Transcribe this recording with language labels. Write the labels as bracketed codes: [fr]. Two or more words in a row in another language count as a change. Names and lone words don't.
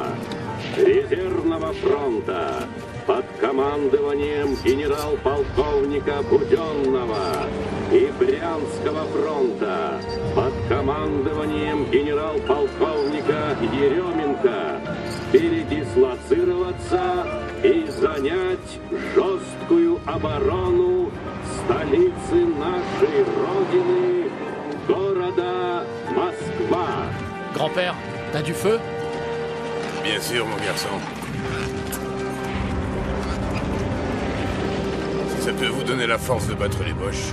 [ru] Резервного фронта под командованием генерал-полковника Буденного и Брянского фронта под командованием генерал-полковника Еременко передислоцироваться и занять жесткую оборону столицы нашей Родины, города Москва. [fr] Grand-père, t'as du feu? Bien sûr, mon garçon. Si ça peut vous donner la force de battre les Boches.